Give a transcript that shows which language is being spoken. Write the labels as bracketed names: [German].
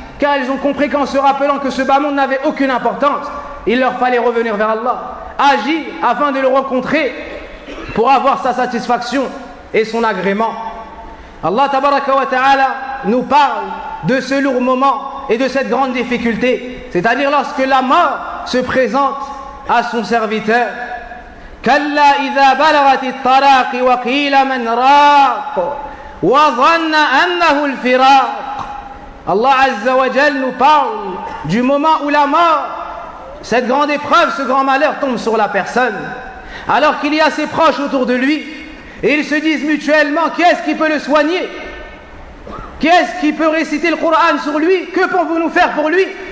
[French] Car ils ont compris qu'en se rappelant que ce bas monde n'avait aucune importance, il leur fallait revenir vers Allah, agir afin de le rencontrer pour avoir sa satisfaction et son agrément. Allah tabaraka wa ta'ala nous parle de ce lourd moment et de cette grande difficulté, c'est-à-dire lorsque la mort se présente à son serviteur. [Arabic] كلا إذا بلغت الطراق وقيل من راق وظن أنه الفراق. [French] Allah Azza wa Jal nous parle du moment où la mort, cette grande épreuve, ce grand malheur tombe sur la personne, alors qu'il y a ses proches autour de lui et ils se disent mutuellement: qui est-ce qui peut le soigner? Qui est-ce qui peut réciter le Coran sur lui? Que pouvons-nous faire pour lui?